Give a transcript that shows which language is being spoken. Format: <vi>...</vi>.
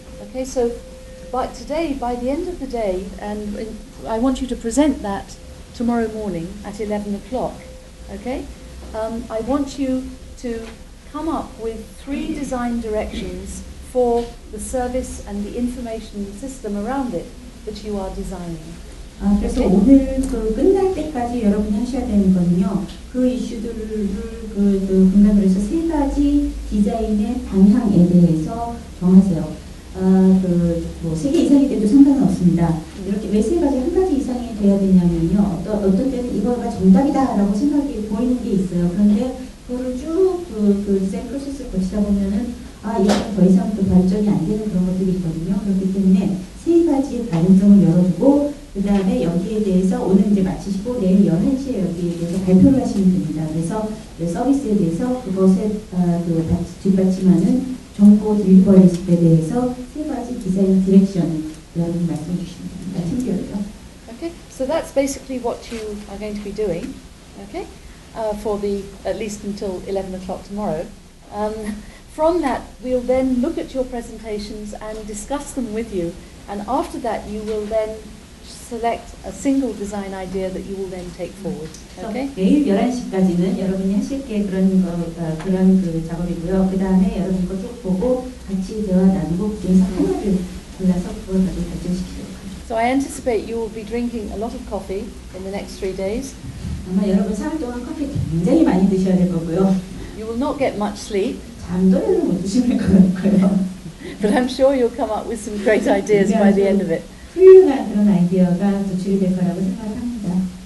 <en>Okay, so by the end of the day, and I want you to present that tomorrow morning at 11 o'clock, okay? I want you to come up with 3 design directions for the service and the information system around it that you are designing.</en> <ko>그래서 오늘 끝날 때까지 여러분이 하셔야 되는 거는요. 그 이슈들을 분간을 해서 3가지 디자인의 방향에 대해서 정하세요. 뭐 3개 이상이 돼도 상관은 없습니다. 이렇게 왜 3가지, 1가지 이상이 돼야 되냐면요. 어떤 때는 이거가 정답이다라고 생각이 보이는 게 있어요. 그런데 그거를 쭉 그 디자인 프로세스를 거치다 보면은 이거는 더 이상 또 발전이 안 되는 그런 것들이 있거든요. 그렇기 때문에 3가지의 가능성을 열어두고 그 다음에 여기에 대해서 오늘 이제 마치시고 내일 11시에 여기에 대해서 발표를 하시면 됩니다. 그래서 서비스에 대해서 그것에 뒷받침하는 정보 딜리버리에 대해서 3가지 디자인 디렉션 여러분이 말씀해 주시면 됩니다. 팀별로요.</ko> <en>Okay, so that's basically what you are going to be doing, okay, for at least until 11 o'clock tomorrow. From that, we'll then look at your presentations and discuss them with you, and after that you will then select a single design idea that you will then take forward. Okay?</en> <ko>내일 11시까지는 여러분이 하실 게 그런 작업이고요. 그 다음에 여러분 거 쭉 보고 같이 대화 나누고 그래서 하나를 골라서 그걸 가지고 발전시키도록 하죠.</ko> <en>So I anticipate you will be drinking a lot of coffee in the next 3 days.</en> <ko>아마 여러분 3일 동안 커피 굉장히 많이 드셔야 될 거고요.</ko> <en>You will not get much sleep.</en> <ko>잠도래는 못 드실 것 같고요.</ko> <en>But I'm sure you'll come up with some great ideas by the end of it.</en> <ko>훌륭한 그런 아이디어가 도출이 될 거라고 생각합니다.</ko>